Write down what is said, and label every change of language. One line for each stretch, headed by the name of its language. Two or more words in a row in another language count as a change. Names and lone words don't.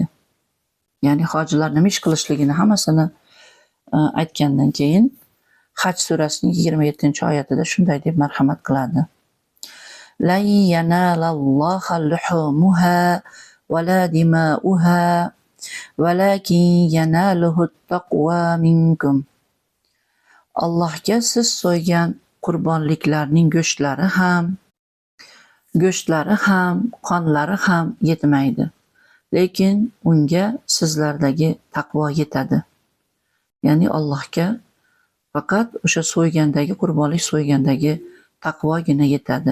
Uzbek: Ya'ni hojilar nima ish qilishligini hammasini aytgandan keyin Haj surasining 27-oyatida shunday deb marhamat qiladi:
Arabic: "لن ينال الله لحومها ولا دماؤها ولكن يناله التقوى منكم."
Uzbek: Allohga siz so'ygan qurbonliklarning go'shtlari ham, qonlari ham yetmaydi. Lekin unga sizlardagi taqvo yetadi. Ya'ni Allohga faqat o'sha qurbonlik so'ygandagi taqvogina yetadi.